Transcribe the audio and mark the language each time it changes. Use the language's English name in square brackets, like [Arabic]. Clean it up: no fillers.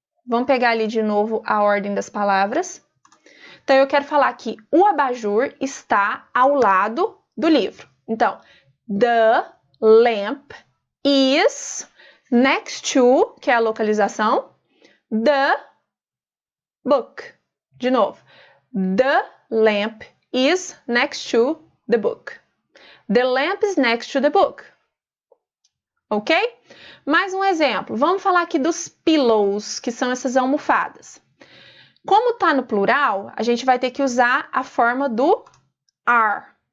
[Portuguese] Vamos pegar ali de novo a ordem das palavras. Então, eu quero falar que o abajur está ao lado do livro. [English] Então, the lamp is next to, [Portuguese] que é a localização, [English] the book. [Portuguese] De novo, [English] the lamp is next to the book. The lamp is next to the book. [Portuguese] Ok? Mais um exemplo. Vamos falar aqui dos pillows, que são essas almofadas. Como está no plural, a gente vai ter que usar a forma do are.